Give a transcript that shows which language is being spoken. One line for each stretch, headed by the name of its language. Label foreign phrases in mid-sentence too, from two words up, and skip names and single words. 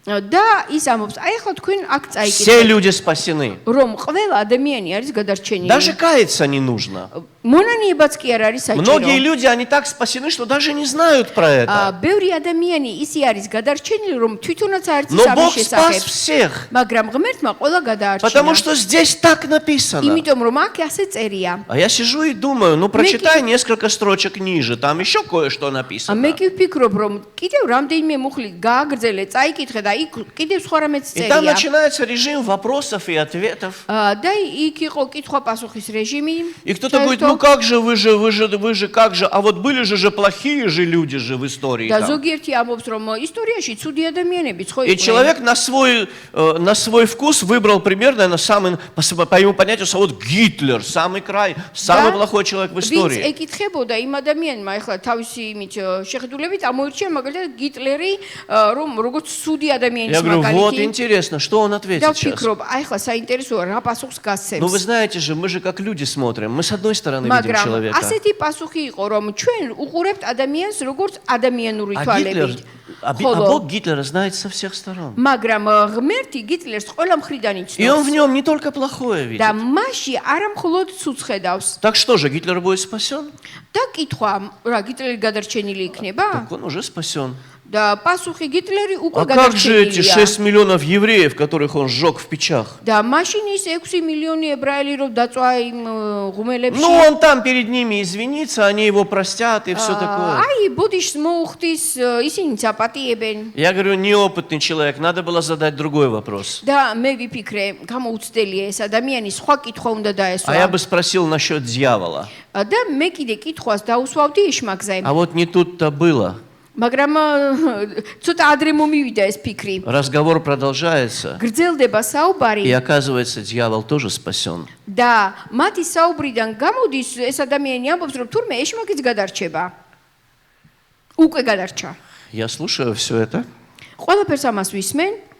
Georgian: და ის ამბობს, აი ახლა თქვენ აქ
Russian: Все
Georgian: წაიკითხეთ,
Russian: люди спасены.
Georgian: რომ ყველა ადამიანი არის გადარჩენილი.
Russian: Даже каяться не нужно.
Georgian: მონანიებაც კი არ არის
Russian: Многие
Georgian: საჭირო.
Russian: люди, они так спасены, что даже не знают про это.
Georgian: ბევრი ადამიანი ისე არის გადარჩენილი, რომ თვითონაც არ
Russian: Но
Georgian: იცის ამის
Russian: Бог спас
Georgian: შესახებ.
Russian: всех.
Georgian: მაგრამ ღმერთმა ყველა გადაარჩინა.
Russian: Потому что здесь так написано.
Georgian: იმიტომ რომ აქ ასე წერია.
Russian: А я сижу и думаю, ну прочитай несколько строчек ниже, там еще кое-что написано.
Georgian: მე კი ვფიქრობ, რომ კიდევ რამდენიმე მუხლი გააგრძელე, წაიკითხე და იქ კიდევ სხვა რამეც
Russian: И там
Georgian: წერია.
Russian: начинается режим вопросов и ответов.
Georgian: და იქ იყო კითხვა-პასუხის რეჟიმი.
Russian: И кто-то говорит, ну как же, вы же, как же, а вот были же плохие же люди же в истории.
Georgian: და
Russian: там.
Georgian: ზოგიერთი ამბობს, რომ ისტორიაში цуди ადამიანებიც ხო
Russian: И
Georgian: იყვნენ.
Russian: человек на свой вкус выбрал примерно на самый, по его понятию, вот Гитлер, самый край, самый плохой человек в
Georgian: ვინც
Russian: истории.
Georgian: ეკითხებოდა იმ ადამიანმა, ეხლა თავისი იმით შეხედულებით ამოირჩია მაგალითად გიტლერი, რომ როგორც ცუდი ადამიანის
Russian: Я говорю, вот
Georgian: მაგალითი.
Russian: интересно, что он
Georgian: და
Russian: ответит сейчас.
Georgian: ვფიქრობ, აი ახლა საინტერესოა რა პასუხს
Russian: Ну вы
Georgian: გასცემს.
Russian: знаете же, мы же как люди смотрим. Мы с одной стороны видим
Georgian: მაგრამ
Russian: человека.
Georgian: ასეთი პასუხი იყო, რომ ჩვენ უყურებთ ადამიანს როგორც ადამიანური
Russian: А Гитлер,
Georgian: თვალებით.
Russian: а
Georgian: ხოლო
Russian: Бог Гитлера знает со всех сторон.
Georgian: მაგრამ ღმერთი გიტლერს ყველა მხრიდან
Russian: И он
Georgian: იცნობს.
Russian: в нем не только плохое видит.
Georgian: და მასში არა მხოლოდ ცუც ხედავს.
Russian: Так что же, Гитлер будет спасен?
Georgian: და კითხვა, რა гитлერი გადარჩენილი იქნება?
Russian: Так он уже спасен.
Georgian: და პასუხი гитлერი უკვე
Russian: А как же эти
Georgian: გადარჩენილია.
Russian: 6 миллионов евреев, которых он сжег в печах?
Georgian: და მაშინ ის 6 მილიონი ებრაელი რომ დაწვა იმ ღუმელებში.
Russian: Ну, он там перед ними извинится, они его простят и все такое.
Georgian: აი, ბოდიშს მოუხდის, ისინი წაპატიებენ.
Russian: Я говорю, неопытный человек, надо было задать другой вопрос.
Georgian: და მე ვიფიქრე, გამოუცდელია ეს ადამიანი სხვა კითხვა უნდა
Russian: А я
Georgian: დაესვა.
Russian: бы спросил насчет дьявола.
Georgian: და მე კიდე კითხვას დაუსვავდი იშმაგზე.
Russian: А вот не тут-то было.
Georgian: მაგრამ ცოტა ადრე მომივიდა ეს ფიქრი.
Russian: Разговор продолжается,
Georgian: გრძელდება
Russian: и
Georgian: საუბარი
Russian: оказывается, дьявол тоже спасен.
Georgian: და მათი საუბრიდან გამოდის ეს ადამიანი ამბობს, რომ თურმე ეშმაკიც გადარჩება. უკვე გადარჩა.
Russian: Я слушаю все это.
Georgian: ყველაფერს ამას ვისმენ.